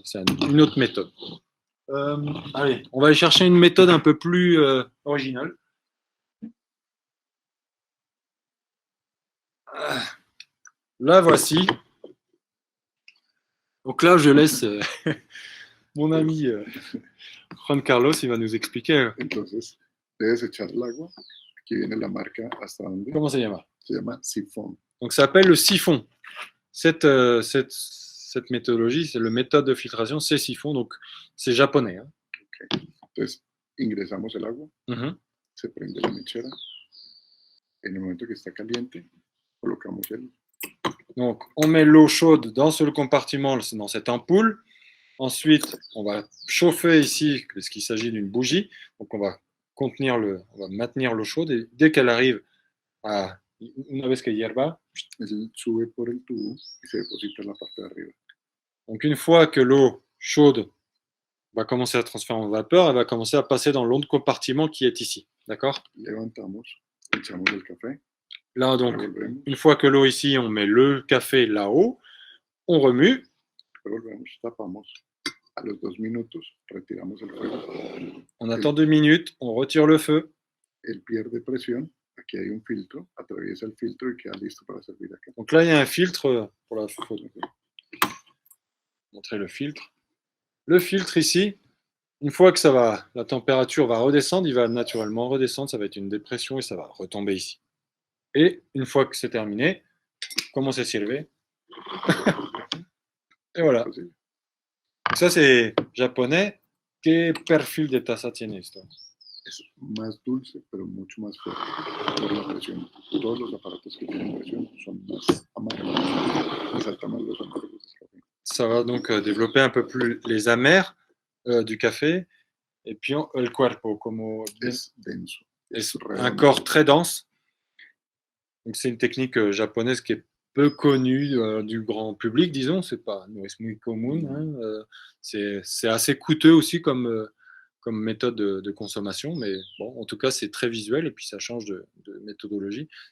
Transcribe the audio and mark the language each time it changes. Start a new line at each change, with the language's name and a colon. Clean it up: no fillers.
French: C'est une autre méthode. Allez, on va aller chercher une méthode un peu plus originale. Là, voici. Donc là, je laisse mon ami Juan Carlos, il va nous expliquer.
Spanish: Entonces, debes echar el agua. Aquí viene la marca hasta donde.
French: Comment ça
Spanish: llama? Se llama sifón.
French: Donc ça s'appelle le siphon. Cette méthodologie, c'est le méthode de filtration, c'est siphon, donc c'est japonais. Hein.
Spanish: Okay. Entonces, ingresamos el agua, se prende la mechera. En el momento que está caliente, colocamos el.
French: Donc, on met l'eau chaude dans ce compartiment, dans cette ampoule. Ensuite, on va chauffer ici, parce qu'il s'agit d'une bougie. Donc, on va maintenir l'eau chaude et dès qu'elle arrive à
Spanish: una vez que hierva, Él sube por el tubo y se deposita en la parte de arriba.
French: Donc, une fois que l'eau chaude va commencer à transformer en vapeur, elle va commencer à passer dans l'autre compartiment qui est ici. D'accord?
Spanish: Levantamos, echamos el café.
French: Là, donc, une fois que l'eau ici, on met le café là-haut, on remue.
Spanish: Revolvemos, tapamos. A los 2 minutos, retiramos el fuego.
French: On attend 2 minutes, on retire le feu.
Spanish: Él pierde presión. Aquí hay un filtro, atraviesa el filtro y queda listo para servir acá.
French: Donc là, il y a un filtre pour la photo. Montrer le filtre. Le filtre ici, une fois que la température va redescendre, il va naturellement redescendre, ça va être une dépression et ça va retomber ici. Et une fois que c'est terminé, comment c'est servi? Et voilà. Ça, c'est japonais.
Spanish: ¿Qué perfil de taza tiene esto? Es más dulce, pero mucho más fuerte por la presión. Todos los aparatos que tienen presión son más amargos, resaltan más los amargos del café.
French: Ça va donc développer un peu plus les amers du café. Et puis
Spanish: el cuerpo, como Es denso.
French: un corps très dense. Donc c'est une technique japonaise qui est peu connue du grand public, disons. C'est pas
Spanish: no es muy común.
French: Hein, c'est assez coûteux aussi comme méthode de consommation, mais bon, en tout cas, c'est très visuel et puis ça change de méthodologie.